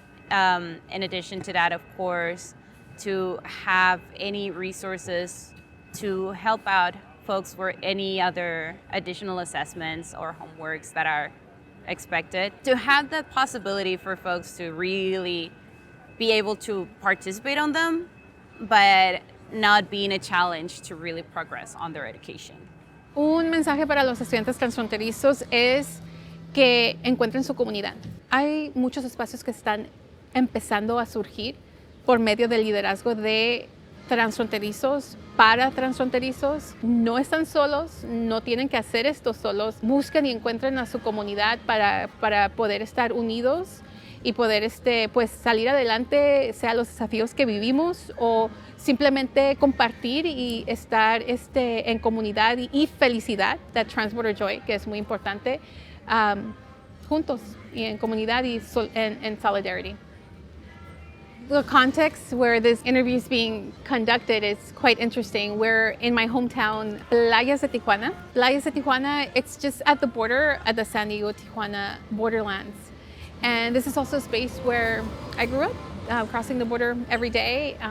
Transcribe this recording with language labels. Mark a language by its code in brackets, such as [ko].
[en] In addition to that, of course, to have any resources to help out folks for any other additional assessments or homeworks that are expected. To have the possibility for folks to really be able to participate on them, but not being a challenge to really progress on their education. [es] Un mensaje para los estudiantes transfronterizos es que encuentren su comunidad. Hay muchos espacios que están empezando a surgir por medio del liderazgo de transfronterizos para transfronterizos. No están solos, no tienen que hacer esto solos. Busquen y encuentren a su comunidad para poder estar unidos y poder pues salir adelante, sea los desafíos que vivimos o simplemente compartir y estar en comunidad y felicidad, [en] that transborder joy, [es] que es muy importante, juntos y en comunidad y en solidarity. [en] The context where this interview is being conducted is quite interesting. We're in my hometown, Playas de Tijuana. Playas de Tijuana, it's just at the border, at the San Diego-Tijuana borderlands. And this is also a space where I grew up, crossing the border every day.